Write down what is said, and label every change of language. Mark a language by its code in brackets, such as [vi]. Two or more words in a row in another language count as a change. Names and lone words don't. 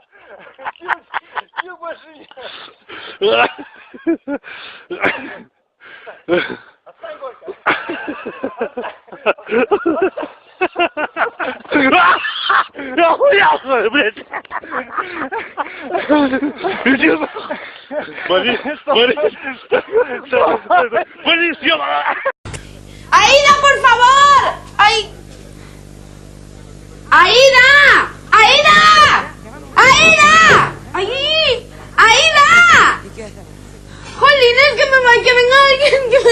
[ru] Чё больше нет? Отстань, Горько. Охуел, блядь! Иди нахуй! Борис, ёбана! [es] ¡Aida, por favor! ¡Ay! ¡Aida! ¡Aida! ¡Aida! ¡Ay! ¡Aida! ¡Jolín, es que me va a que venga alguien!